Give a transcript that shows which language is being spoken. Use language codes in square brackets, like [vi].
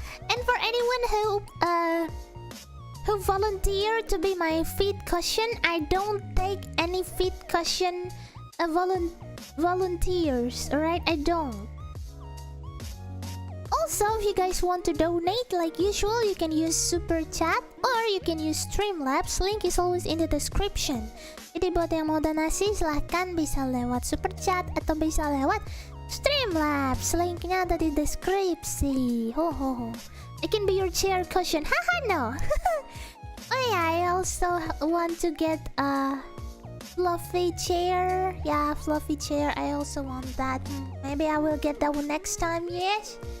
[en] And for anyone who volunteered to be my feet cushion, I don't take any feet cushion volunteers. Alright, I don't. Also, if you guys want to donate like usual, you can use super chat or you can use Streamlabs. Link is always in the description. [id] Jadi buat yang mau donasi silahkan bisa lewat super chat atau bisa lewat Streamlabs. Linknya ada di deskripsi. [en] It can be your chair cushion. Haha, no. Oh yeah, I also want to get a fluffy chair. Yeah, fluffy chair. I also want that. Maybe I will get that one next time. Yes.